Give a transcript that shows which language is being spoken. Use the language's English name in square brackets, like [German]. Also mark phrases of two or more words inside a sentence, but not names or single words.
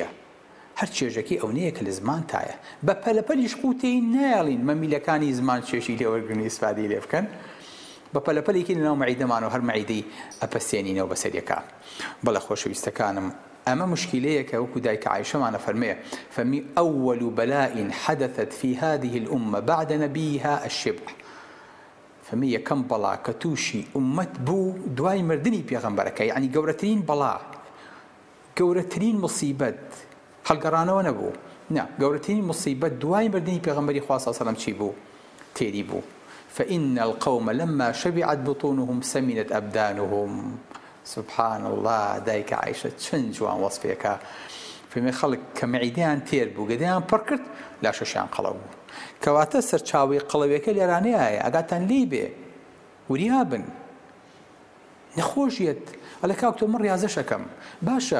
[Central Kurdish] هەر چێژەکەی ئەو نییە کە لە زمان تایە. بە پەلەپەلیش قوتەی نایڵین مەمیلەکانی زمان چێشی لێوەرگرنی ئیسفادەی لێ بکەن، بە پەلەپەلێکی لەناو مەعیدەمانەوە هەر مەعیدەی ئەپەسێنینەوە بەسەریەکە. بەڵێ خۆشەویستەکانم، ئەمە مشکلەیەکە وەکو دایکە عایشەمانە فەرمێ فەرمی [Arabic] ئەوەل بەلاء حدثت في هذه الأمة بعد نبيها الشبع. [Central Kurdish] فەرمی یەکەم بەڵا کە تووشی ئومەت بوو دوای مردنی پێغەمبەرەکە، یعنی گەورەترین بەڵا، گەورەترین مصیبەت هەڵگەڕانەوە نەبوو، نا، گەورەترین مصیبەت دوای مردنی پێغەمبەری خوا [Arabic] صلی الله علیه و سلم [Central Kurdish] چی بوو؟ تێری بوو. [Arabic] فإن القوم لما شبعت بطونهم سمنت أبدانهم. سبحان الله، [Central Kurdish] دایکە عایشە چەند جوان وەسفێکە. فەرمی خەڵک کە مەعیدەیان تێر بوو، گەدەیان پڕ کرد، لاشەشیان قەڵەو بوو. کەواتە سەرچاوی قەڵەویەکە لێرانەیە ئەگاتان لێی بێ وریا بن نەخۆشیت ئەلە کاکتۆ من ڕاضەشەکەم باشە